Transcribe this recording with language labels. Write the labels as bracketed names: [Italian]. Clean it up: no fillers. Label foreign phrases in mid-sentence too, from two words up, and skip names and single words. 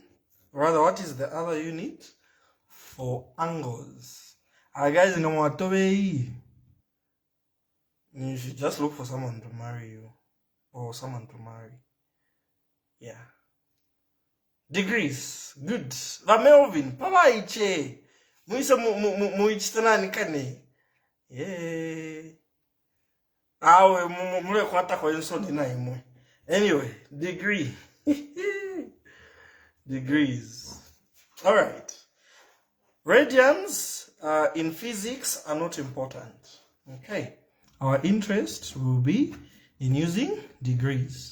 [English] Rather, what is the other unit for angles? Guys, you should just look for someone to marry you, or someone to marry. Yeah. Degrees. Good. [Bemba] Va Melvin, papa iche. Muisa muichitana kane. [English] Yeah. [Bemba] Awe mule kwata kwa insoni na imwe. [English] Anyway, degree. Degrees. All right. Radians in physics are not important. Okay. Our interest will be in using degrees.